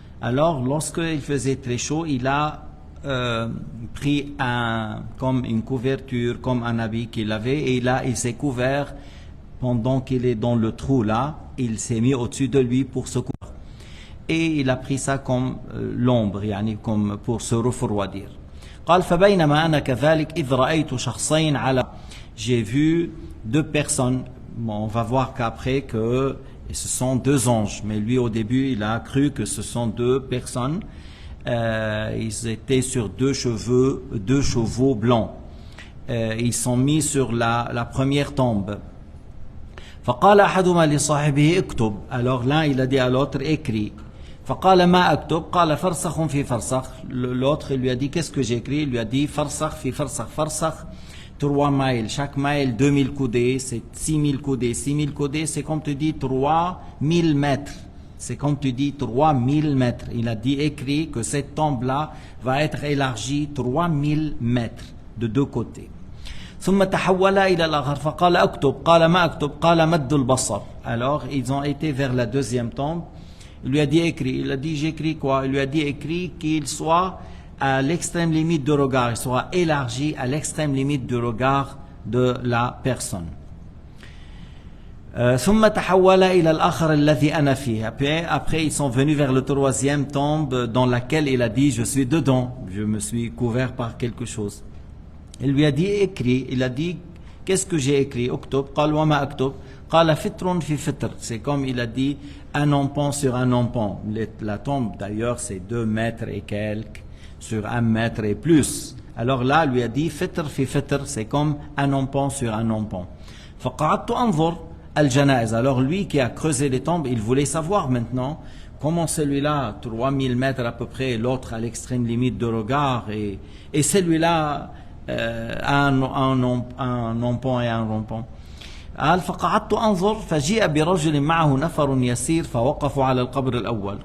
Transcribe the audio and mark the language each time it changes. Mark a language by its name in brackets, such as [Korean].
[French] Alors lorsqu'il faisait très chaud, il a pris comme une couverture, comme un habit qu'il avait, et il s'est couvert pendant qu'il est dans le trou là, il s'est mis au-dessus de lui pour se couvrir. Et il a pris ça comme l'ombre, comme pour se refroidir. [Arabic] قال فبينما أنا كذلك إذ رأيت شخصين على. [French] J'ai vu 2 personnes. Bon, on va voir qu'après que ce sont 2 anges, mais lui au début il a cru que ce sont 2 personnes. Ils étaient sur 2 chevaux blancs. Ils sont mis sur la première tombe. [Arabic] فقال أحدهما لصاحبه اكتب. [French] Alors là il a dit à l'autre, écris. [Arabic] فقال ما أكتب قال فرسخ في فرسخ. [French] L'autre lui a dit, qu'est-ce que j'écris? Il lui a dit [Arabic] فرسخ في فرسخ. [French] فرسخ 3 miles, chaque mile 2000 coudées, c'est 6000 coudées. 6000 coudées, c'est comme tu dis 3000 mètres. C'est comme tu dis 3000 mètres. Il a dit, écrit que cette tombe-là va être élargie 3000 mètres de 2 côtés. [Arabic] ثم تحول إلى الآخر فقال أكتب قال ما أكتب قال مد البصر. [French] Alors ils ont été vers la 2e tombe. Il lui a dit écrit. Il a dit j'écris quoi? Il lui a dit écrit qu'il soit à l'extrême limite de regard, il sera élargi à l'extrême limite du regard de la personne. [Arabic] ثم تحول إلى الآخر الذي أنا فيه. [French] Après ils sont venus vers le 3e tombe dans laquelle il a dit je suis dedans, je me suis couvert par quelque chose. Il lui a dit écrit. Il a dit qu'est-ce que j'ai écrit? [Arabic] اكتب قال وما أكتب قال فطر في فطر. [French] C'est comme il a dit un empan sur un empan. La tombe d'ailleurs c'est 2 mètres et quelques sur 1 mètre et plus. Alors là lui a dit [Arabic] fitr fi fitr, [French] c'est comme un empan sur un empan. [Arabic] فقعدت أنظر الجنائز. [French] Alors lui qui a creusé les tombes, il voulait savoir maintenant comment celui-là 3000 mètres à peu près, l'autre à l'extrême limite de regard, et celui-là un empan et un rampant. [Arabic] قال فقعدت أنظر فجيء برجل معه نفر يسير فوقفوا على القبر الأول.